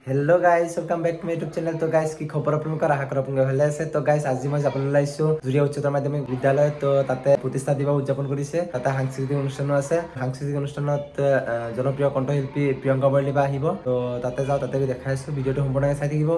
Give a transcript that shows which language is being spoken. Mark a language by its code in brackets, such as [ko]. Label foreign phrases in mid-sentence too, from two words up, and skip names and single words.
[en] hello guys welcome back to my YouTube channel. [hi] तो गाइस की खबर [as] আপোনালোকৰ আশা কৰোঁ আপোনালোকে ভালে আছে। তো গাইস আজি মই যাবলৈ ওলাইছো জুৰিয়া উচ্চতৰ মাধ্যমিক বিদ্যালয়। তো তাতে প্ৰতিষ্ঠা দিৱস উদযাপন কৰিছে, তাতে সাংস্কৃতিক অনুষ্ঠানো আছে। সাংস্কৃতিক অনুষ্ঠানত জনপ্ৰিয় কণ্ঠশিল্পী প্ৰিয়ংকা ভৰালী বা আহিব। তো তাতে যাওঁ, তাতে দেখাই আছো, ভিডিঅ'টো সম্পূৰ্ণকৈ চাই থাকিব।